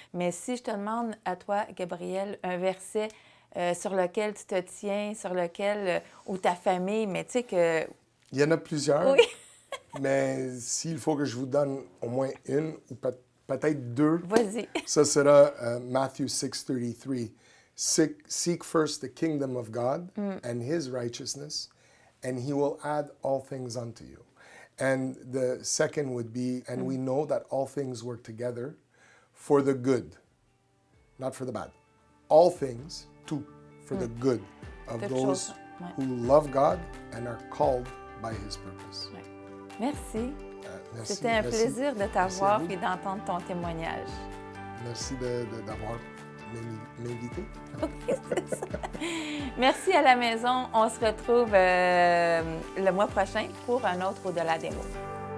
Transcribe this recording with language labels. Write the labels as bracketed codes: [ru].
[fr] Mais si je te demande à toi, Gabriel, un verset sur lequel tu te tiens, sur lequel, ou ta famille, mais tu sais que... Il y en a plusieurs. Oui. Mais s'il faut que je vous donne au moins une ou peut-être deux, Vas-y. ça sera Matthew 6:33. [en] Seek first the kingdom of God and his righteousness, and he will add all things unto you. And the second would be, and we know that all things work together for the good, not for the bad. All things, [fr] tout, [en] for the good of [fr] Quelque [en] those [fr] chose, ouais. [en] who love God and are called by his purpose. [fr] Ouais. Merci. Merci, C'était un merci. plaisir de Merci à t'avoir vous. et d'entendre ton témoignage. Merci d'avoir m'invité. Merci à la maison. On se retrouve le mois prochain pour un autre Au-delà des mots.